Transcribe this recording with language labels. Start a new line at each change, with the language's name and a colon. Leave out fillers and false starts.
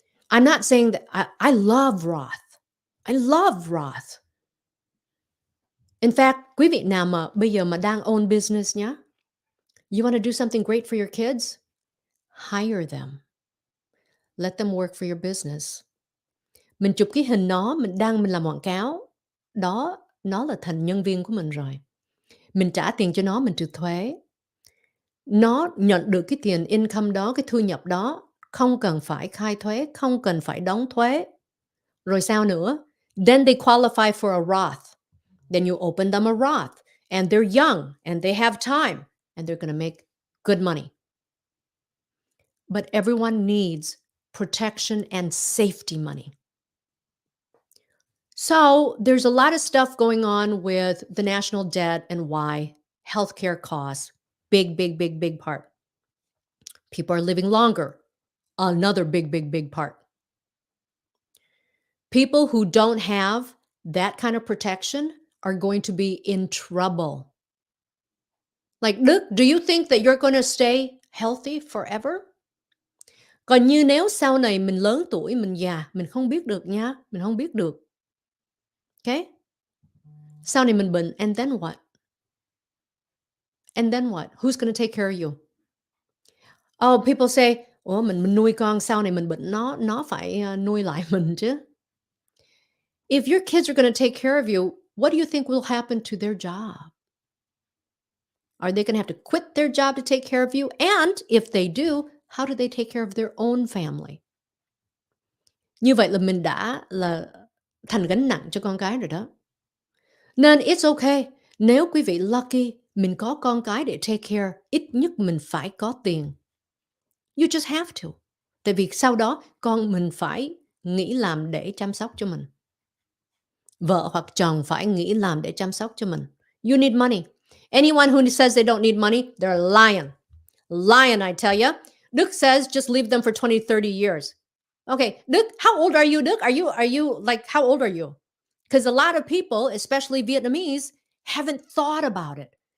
English: I'm not saying that I love Roth. I love Roth. In fact,
Vietnamese: quý vị nào mà bây giờ mà đang
English: own business nhá, you want to do something great for your kids? Hire them. Let them work for your business.
Vietnamese: Mình chụp cái hình nó, mình làm quảng cáo. Đó, nó là thành nhân viên của mình rồi. Mình trả tiền cho nó, mình trừ thuế. Nó nhận được cái tiền income đó, cái thu nhập đó, không cần phải khai thuế, không cần phải đóng thuế. Rồi sao nữa?
English: Then they qualify for a Roth. Then you open them a Roth. And they're young, and they have time, and they're going to make good money. But everyone needs protection and safety money. So there's a lot of stuff going on with the national debt and why. Healthcare costs, big, big, big, big part. People are living longer, another big, big, big part. People who don't have that kind of protection are going to be in trouble. Like, look, do you think that you're going to stay healthy forever?
Vietnamese: Còn như nếu sau này mình lớn tuổi, mình già, mình không biết được nha, mình không biết được. Okay? Sau này mình bệnh,
English: and then what? And then what? Who's going to take care of you? Oh, people say,
Vietnamese: mình nuôi con, sau này mình bệnh, nó phải nuôi lại mình chứ.
English: If your kids are going to take care of you, what do you think will happen to their job? Are they going to have to quit their job to take care of you? And if they do, How do they take care of their own family?
Vietnamese: Như vậy là mình đã là thành gánh nặng cho con cái rồi đó. Nên
English: it's okay,
Vietnamese: nếu quý vị lucky mình có con cái để take care, ít nhất mình phải có tiền.
English: You just have to.
Vietnamese: Tại vì sau đó con mình phải nghỉ làm để chăm sóc cho mình. Vợ hoặc chồng phải nghỉ làm để chăm sóc cho mình.
English: You need money. Anyone who says they don't need money, they're lying. Lying, I tell you. Đức says just leave them for 20, 30 years. Okay, Đức, how old are you, Đức? Are you like, how old are you? Because a lot of people, especially Vietnamese, haven't thought about it.